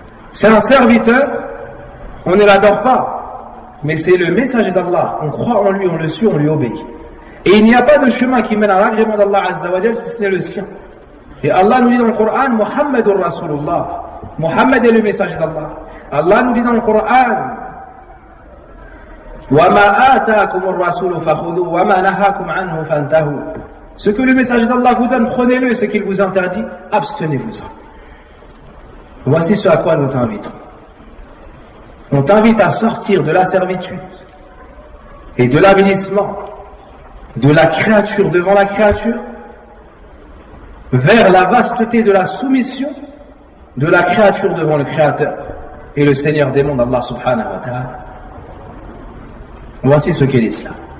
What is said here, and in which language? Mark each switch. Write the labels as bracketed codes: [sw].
[fr] C'est un serviteur, on ne l'adore pas, mais c'est le messager d'Allah. On croit en lui, on le suit, on lui obéit. Et il n'y a pas de chemin qui mène à l'agrément d'Allah Azza wa Jal si ce n'est le sien. Et Allah nous dit dans le Coran, [ar] Muhammadur Rasulullah. [fr] Muhammad est le messager d'Allah. [ar] Allah nous dit dans le Coran, وَمَا آتَاكُمُ الرَّسُولُ فَخُذُوا وَمَا نَهَاكُمْ عَنْهُ فَانْتَهُوا. [fr] Ce que le messager d'Allah vous donne, prenez-le, et ce qu'il vous interdit, abstenez-vous-en. Voici ce à quoi nous t'invitons. On t'invite à sortir de la servitude et de l'avilissement de la créature devant la créature vers la vasteté de la soumission de la créature devant le Créateur et le Seigneur des mondes, Allah subhanahu wa ta'ala. Voici ce qu'est l'islam.